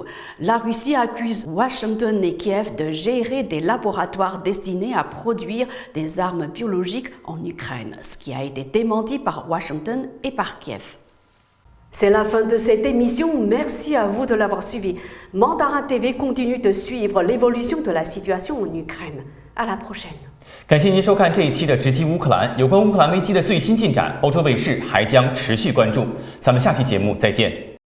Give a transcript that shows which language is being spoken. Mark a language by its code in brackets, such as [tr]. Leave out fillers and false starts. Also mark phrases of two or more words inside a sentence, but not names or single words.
[fr] La Russie accuse Washington et Kiev de gérer des laboratoires destinés à produire des armes biologiques en Ukraine, ce qui a été démenti par Washington et par Kiev. C'est la fin de cette émission. Merci à vous de l'avoir suivi. Mandarin TV continue de suivre l'évolution de la situation en Ukraine. À la prochaine. [zh] 感谢您收看这一期的直击乌克兰。有关乌克兰危机的最新进展，欧洲卫视还将持续关注。咱们下期节目再见。